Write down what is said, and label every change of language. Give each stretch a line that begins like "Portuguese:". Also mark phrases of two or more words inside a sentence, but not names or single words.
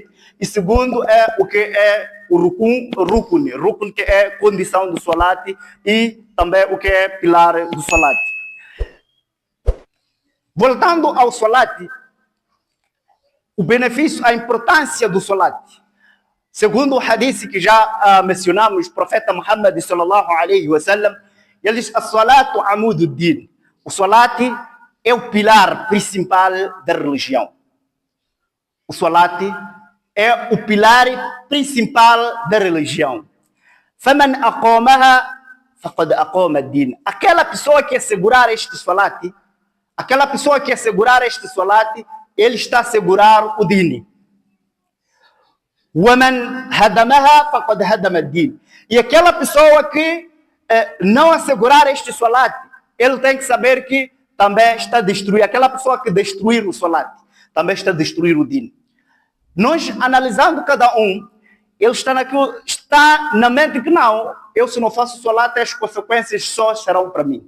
Portuguese: E segundo, é o que é o rukun, que é condição do solat, e também o que é pilar do solat. Voltando ao solat, o benefício, a importância do solat. Segundo o hadith que já mencionamos, o profeta Muhammad
Arabic: صلى الله عليه وسلم,
Portuguese: ele diz:
Arabic: "الصلاة عماد الدين."
Portuguese: O salat é o pilar principal da religião. O salat é o pilar principal da religião.
Arabic: "فمن أقامها فقد أقام الدين."
Portuguese: Aquela pessoa que assegurar este salat, ele está a assegurar o din.
Arabic: وَمَنْ هَدَمَهَا فَقَدْ هَدَمَ الدِّينَ.
Portuguese: E aquela pessoa que não assegurar este salat, ele tem que saber que também está a destruir. Aquela pessoa que destruir o salat, também está a destruir o din. Nós, analisando cada um, ele está na mente que não, eu se não faço salat, as consequências só serão para mim.